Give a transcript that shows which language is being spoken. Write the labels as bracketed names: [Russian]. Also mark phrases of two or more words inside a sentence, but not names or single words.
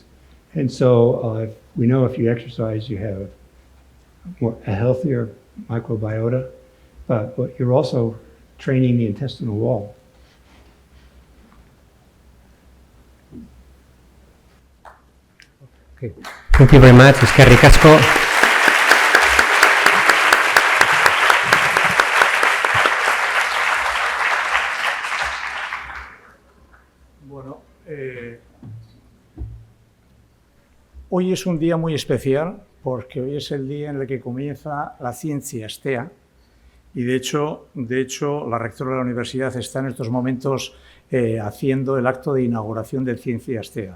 [English] And so we know if you exercise, you have a healthier microbiota, but you're also training the intestinal wall. Okay. Thank you very much, [Basque] eskerrik asko. [Spanish] Bueno, hoy es un día muy especial porque hoy es el día en el que comienza la ciencia STEA y de hecho la rectora de la universidad está en estos momentos haciendo el acto de inauguración de ciencia STEA.